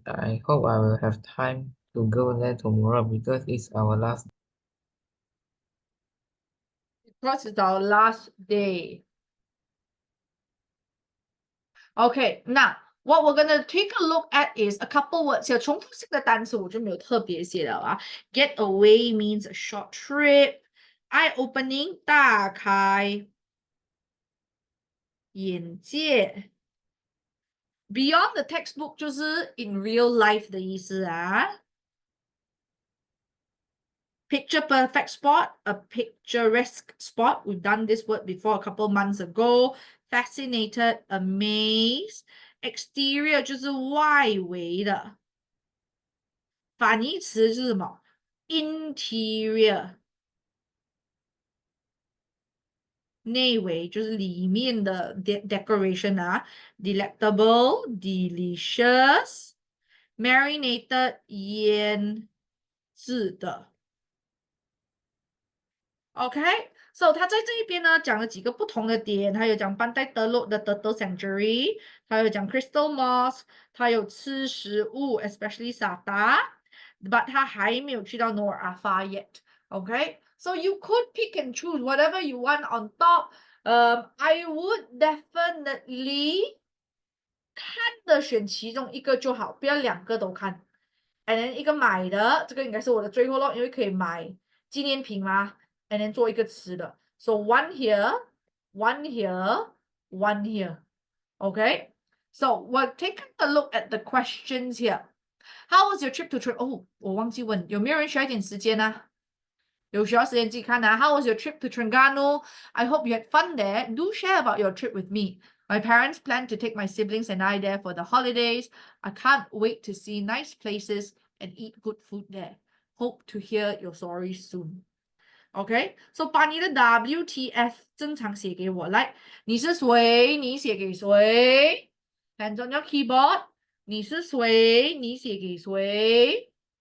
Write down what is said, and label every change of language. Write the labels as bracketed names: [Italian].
[English] I hope I will have time to go there tomorrow because it's our last. Because it's our last day. Okay, now what we're gonna take a look at is a couple words here. [Chinese] 重复性的单词我就没有特别写了啊。 [English] Get away means a short trip. Eye-opening [Chinese] 大开眼界。 [English] Beyond the textbook 就是 in real life [Chinese] 的意思啊。 [English] Picture perfect spot, a picturesque spot. We've done this word before a couple months ago. Fascinated, amazed. [Chinese] Exterior 就是外围的。反义词是什么 ？Interior 内围就是里面的 decoration 啊。 [English] Delectable, delicious, marinated [Chinese] 腌制的。 [English] OK， [Chinese] So 他在这一边呢讲了几个不同的点，他有讲班代德洛的 Turtle Sanctuary，他有讲 Crystal Mosque，他有吃食物， [English] especially Sata， [Chinese] but 他还没有去到 Nor Afa yet。 [English] Okay, so you could pick and choose whatever you want on top. I would definitely [Chinese] 看的选其中一个就好，不要两个都看。 [English] And then [Chinese] 一个买的，这个应该是我的最后咯，因为可以买纪念品嘛。 [English] And then [Chinese] 做一个吃的。 [English] So one here, one here, one here. Okay. So we're taking a look at the questions here. How was your trip to Trip? [Chinese] 哦，我忘记问，有没有人需要一点时间呢？有需要时间自己看啊。 [English] How was your trip to Terengganu? I hope you had fun there. Do share about your trip with me. My parents plan to take my siblings and I there for the holidays. I can't wait to see nice places and eat good food there. Hope to hear your stories soon. OK, so [Chinese] 把你的 WTF 正常写给我来。你是谁？你写给谁？ [English] Hands on your keyboard. [Chinese] 你是谁？你写给谁？